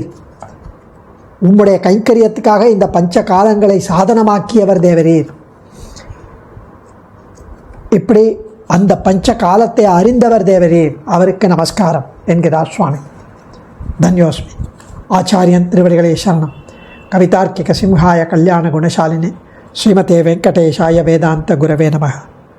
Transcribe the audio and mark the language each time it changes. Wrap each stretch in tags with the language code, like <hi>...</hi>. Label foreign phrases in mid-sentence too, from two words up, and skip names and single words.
<ta>உம்முடைய கைங்கரியத்துக்காக இந்த பஞ்ச காலங்களை சாதனமாக்கியவர் தேவரீர். இப்படி அந்த பஞ்ச காலத்தை அறிந்தவர் தேவரீர், அவருக்கு நமஸ்காரம் என்கிறார் சுவாமி. தன்யோஸ்மி. ஆச்சாரியன் திருவடிகளே சரணம்.</ta> <sa>कवितार्किक सिंहाय कल्याण गुणशालिने श्रीमते वेङ्कटेशाय वेदान्त गुरवे नमः.</sa>